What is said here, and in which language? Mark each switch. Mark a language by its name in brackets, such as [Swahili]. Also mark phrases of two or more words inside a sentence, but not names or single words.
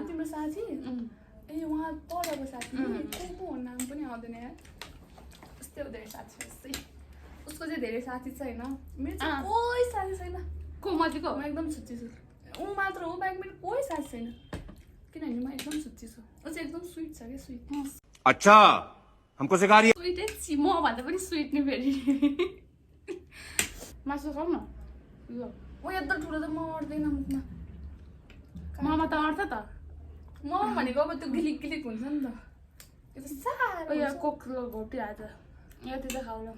[Nepali] तिम्रो साथी ए उहाँ पढेको साथी को नाम पनि आउँदैन यार यस्तै हो धेरै साथी यस्तै उसको चाहिँ धेरै साथी छैन मेरो चाहिँ कोही साथी छैन को मजीको म एकदम छुच्ची छु ऊ मात्र हो बाइक मेरो कोही साथी छैन किनभने म एकदम छुच्ची छु ऊ चाहिँ एकदम स्विट छ क्या स्विट [Hindi] अच्छा हमको सिखा रही है [Nepali] स्विटै म भन्दा पनि स्विट नि फेरि मासु खाऊ न यो ओ यत्रो ठुलो त म अट्दैन मुखमा ममा त अट्छ त म भनेको अब त्यो गिलिक गिलिक हुन्छ नि त यो त साह्रो यो कोक घोटी आज यति त खाऊ ल